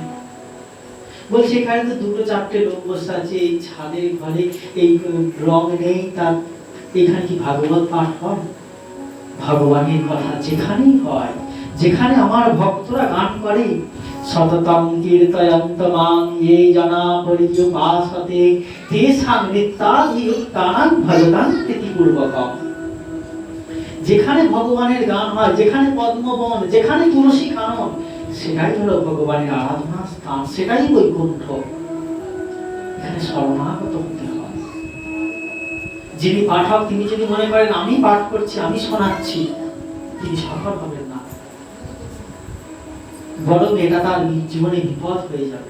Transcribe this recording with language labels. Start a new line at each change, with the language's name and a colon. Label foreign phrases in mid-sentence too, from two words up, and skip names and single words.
Bangla: বলছে এখানে তো দুটো চারটে লোক বসে আছে এই ছাদের ঘরে, এই রং নেই, তার এখানে কি ভাগবত পাঠ হয়? ভগবানের কথা যেখানেই হয়, যেখানে আমার ভক্তরা গান করে,
Sanskrit: সততং কীর্তয়ন্ত মাং ये जना पर्युपासते तेषां नित्याभियुক্তানাং ভজতাং প্রীতিপূর্বকম।
Bangla: যেখানে ভগবানের গান হয়, যেখানে পদ্মবন, যেখানে তুলসী কানন, সেটাই হলো ভগবানের আরাধনা স্থান, সেটাই বৈকুণ্ঠ। এখানে শরণাগত হতে হয়। যিনি পাঠক তিনি যদি মনে করেন আমি পাঠ করছি, আমি শোনাচ্ছি, তিনি সফল হবেন না, বরং এটা তার জীবনে বিপদ হয়ে যাবে।